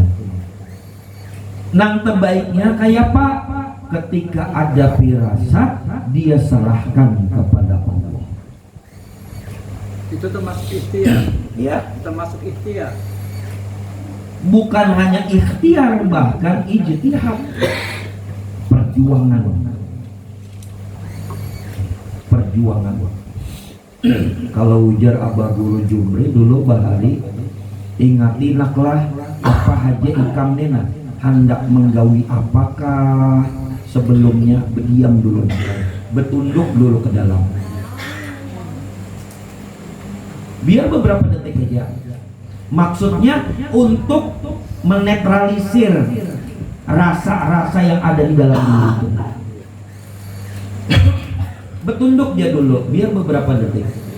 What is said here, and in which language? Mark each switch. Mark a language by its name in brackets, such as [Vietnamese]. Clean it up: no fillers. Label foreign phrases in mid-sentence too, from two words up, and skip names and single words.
[Indonesian] Nang terbaiknya kayak apa? Ketika ada firasat, dia serahkan kepada Allah. Itu termasuk ikhtiar. Ya, Termasuk ikhtiar. bukan hanya ikhtiar, bahkan ijtihad, perjuangan. [Banjar] Kalau ujar Abah Guru Jumri dulu bahari, ingatinaklah apa haja ikam nena hendak menggawi apakah sebelumnya, berdiam dulu, [Indonesian] bertunduk dulu ke dalam, biar beberapa detik aja. Maksudnya untuk menetralisir rasa-rasa yang ada di dalam diri itu. Bertunduk dia dulu, biar beberapa detik.